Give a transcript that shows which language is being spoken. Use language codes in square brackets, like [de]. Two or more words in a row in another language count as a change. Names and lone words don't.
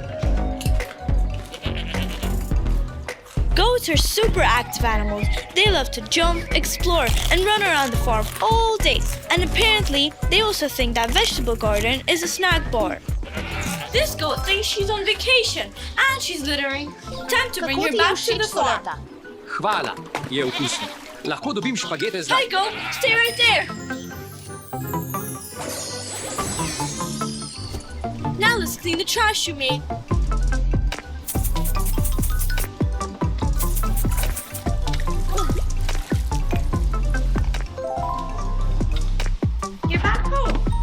[en] Goats are super active animals. They love to jump, explore, and run around the farm all day. And apparently, they also think that vegetable garden is a snack bar. This goat thinks she's on vacation and she's littering. Time to bring [sl] Kako [en] her [sl] ti je [en] back to the [sl] všeč [en] farm. [sl] solata? Hvala, je okusno. Lahko dobim špagete zdaj. [en] Hi, goat. Stay right there. Now let's clean the trash you made. You're back home.